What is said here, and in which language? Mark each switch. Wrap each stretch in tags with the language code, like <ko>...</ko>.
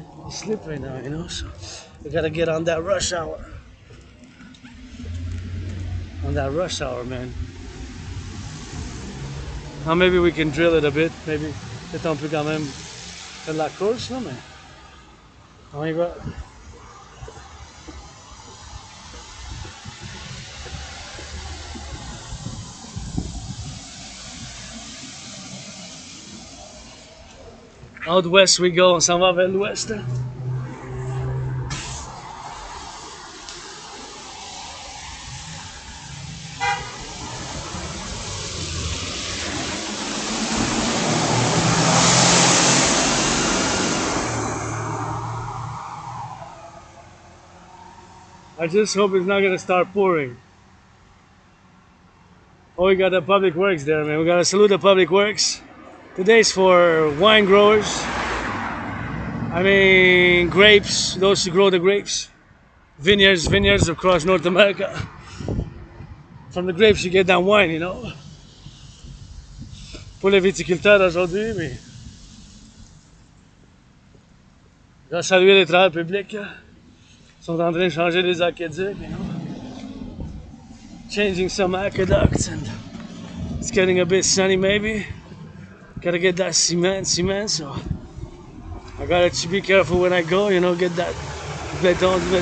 <en>It's slippery now, you know, so we gotta get on that rush hour. On that rush hour, man. Now maybe we can drill it a bit.</en> <fr>Maybe peut-être on peut quand même faire de la course, là, mais on y va.</fr> <en>Out west we go,</en> <fr>on s'en va vers l'ouest. Hein?</fr> <en>I just hope it's not gonna start pouring. Oh, we got the public works there, man. We gotta salute the public works. Today's for wine growers. I mean, grapes, those who grow the grapes. Vineyards across North America. From the grapes, you get that wine, you know.</en> <fr>Pour les viticulteurs aujourd'hui, mais je dois saluer les travailleurs publics. Ils sont en train de changer les aqueducs,</fr> <en>you know. Changing some aqueducts, and it's getting a bit sunny maybe. Gotta get that cement, so I gotta be careful when I go, you know, get that béton.</en>